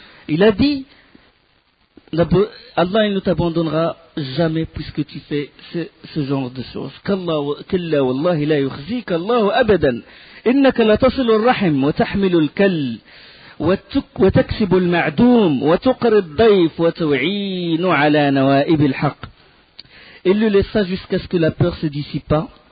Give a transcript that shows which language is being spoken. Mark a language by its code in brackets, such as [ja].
[fr] Il a dit, Allah il ne t'abandonnera jamais puisque tu fais ce genre de choses. [ar] كلا والله لا يخزيك الله أبدا إنك لتصل الرحم وتحمل الكل وتكسب المعدوم وتقري الضيف وتعين على نوائب الحق. [fr] Il le laissa jusqu'à ce que la peur se dissipa.